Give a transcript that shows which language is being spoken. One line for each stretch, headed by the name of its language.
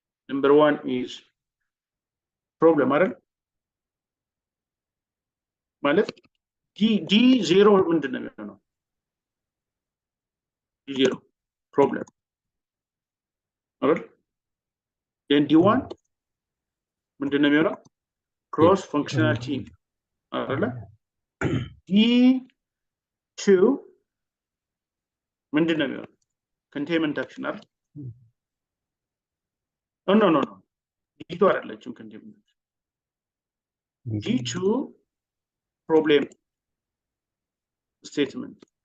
English: Number 1 is problem
Amharic: አይደል? ማለት D0 ምንድን ነው የሚሆነው?
English: D0 problem
Amharic: አይደል?
English: Then
Amharic: D1 ምንድን ነው የሚሆነው?
English: Cross functional team
Amharic: አይደል?
English: D2
Amharic: ምንድን ነው የሚሆነው?
English: Containment action አይደል? No. D2
Amharic: አይደለችም
English: containment. D2 problem statement.